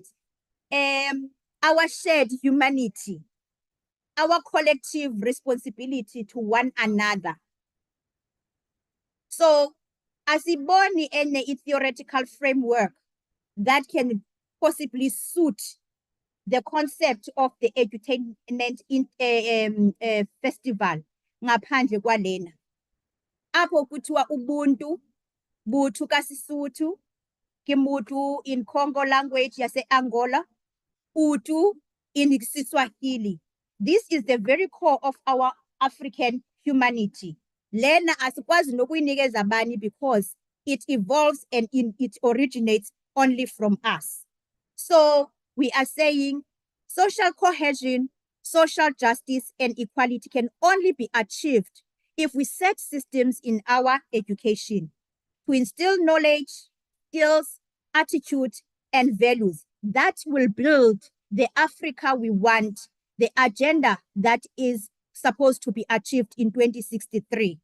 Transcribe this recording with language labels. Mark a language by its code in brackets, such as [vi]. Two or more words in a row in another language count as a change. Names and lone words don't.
[en] Our shared humanity, our collective responsibility to one another. So, asiboni any theoretical framework that can possibly suit the concept of the edutainment festival [zu] ngaphandle kwalena. [xh] Apho kuthiwa ubuntu, buthu kaSisuthu, kimutu [en] in Congo language [xh] yase Angola, utu [en] in Kiswahili. This is the very core of our African humanity. [zu] Lena asikwazi nokuyinikeza bani [en] because it evolves and it originates only from us. So we are saying social cohesion, social justice, and equality can only be achieved if we set systems in our education to instill knowledge, skills, attitude, and values that will build the Africa we want, the agenda that is supposed to be achieved in 2063.